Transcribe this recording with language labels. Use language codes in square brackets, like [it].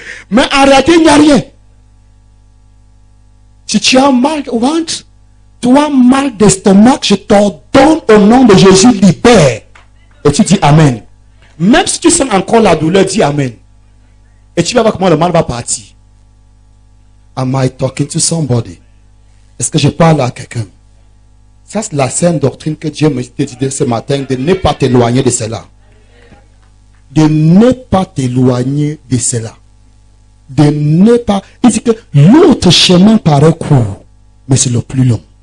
[fr] Mais en réalité, il n'y a rien. Si tu as mal au ventre, tu as mal d'estomac, je t'ordonne au nom de Jésus, libère. Et tu dis Amen. Même si tu sens encore la douleur, dis Amen. Et tu vas voir comment le mal va partir. [en] Am I talking to somebody? [fr] Est-ce que je parle à quelqu'un? Ça, c'est la saine doctrine que Dieu me dit ce matin, de ne pas t'éloigner de cela. De ne pas t'éloigner de cela. De ne pas... Il dit que l'autre chemin paraît court, mais c'est le plus long.